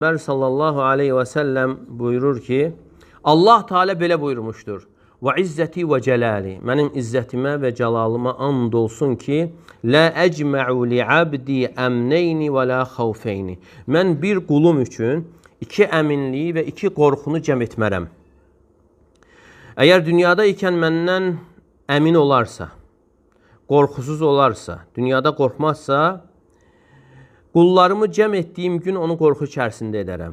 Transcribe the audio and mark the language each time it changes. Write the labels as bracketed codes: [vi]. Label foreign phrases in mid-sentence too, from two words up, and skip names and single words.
[tr] Peygamber [ar] صلى الله عليه وسلم [tr] buyurur ki, Allah Teala belə buyurmuştur. [ar] وعزتي وجلالي. [tr] Benim izzetime ve celalıma and olsun ki, [ar] لا أجمع لعبدي أمنين ولا خوفين. [az] Mən bir qulum üçün iki əminliyi və iki qorxunu cəm etmərəm. Əgər dünyada ikən məndən əmin olarsa, qorxusuz olarsa, dünyada qorxmazsa, qullarımı cəm etdiyim gün onu qorxu içərisində edərəm.